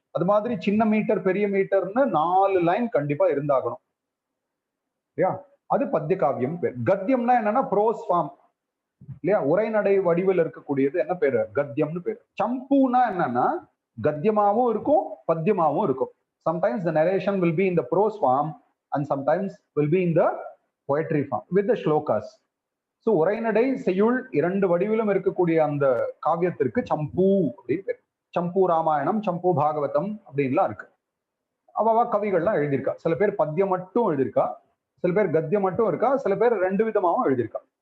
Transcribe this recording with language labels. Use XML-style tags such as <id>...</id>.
<ta>அது மாதிரி சின்ன மீட்டர் பெரிய மீட்டர்னு 4 லைன் கண்டிப்பா இருந்தாகணும் இல்லையா? அது பத்திய காவியம் பேர். கத்தியம்னா என்னன்னா ப்ரோஸ் ஃபார்ம் இல்லையா, உரைநடை வடிவில் இருக்கக்கூடியது என்ன பேரு? கத்தியம்னு பேரு. சம்பூனா என்னன்னா கத்தியமாவும் இருக்கும் பத்தியமாவும் இருக்கும்.</ta> <en>Sometimes the narration will be in the prose form and sometimes will be in the poetry form with the shlokas.</en> <ta>So உரைநடை செய்யுள் 2 வடிவிலும் இருக்கக்கூடிய அந்த காவியத்திற்கு சம்பூ அப்படின்னு பேர். சம்பூ ராமாயணம், சம்பூ பாகவதம் அப்படின்லாம் இருக்கு. அவ கவிகள்லாம் எழுதியிருக்கா. சில பேர் பத்தியம் மட்டும் எழுதியிருக்கா, சில பேர் கத்தியம் மட்டும் இருக்கா, சில பேர் 2 விதமாவும் எழுதியிருக்கா.</ta>